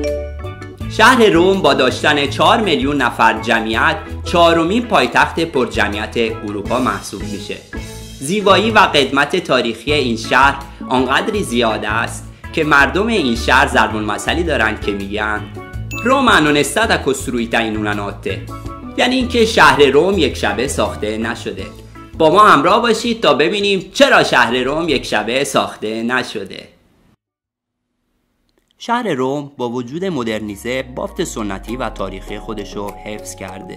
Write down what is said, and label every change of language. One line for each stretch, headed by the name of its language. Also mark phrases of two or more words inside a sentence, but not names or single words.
Persian: شهر روم با داشتن 4 میلیون نفر جمعیت 4مین پایتخت پرجمعیت اروپا محسوب میشه. زیبایی و قدمت تاریخی این شهر آنقدری زیاده است که مردم این شهر ضرب المثلی دارن که میگن روما
Italian: non è stata costruita in una notte،
Persian: یعنی اینکه شهر روم یک شبه ساخته نشده. با ما همراه باشید تا ببینیم چرا شهر روم یک شبه ساخته نشده. شهر روم با وجود مدرنیزه بافت سنتی و تاریخی خودشو حفظ کرده.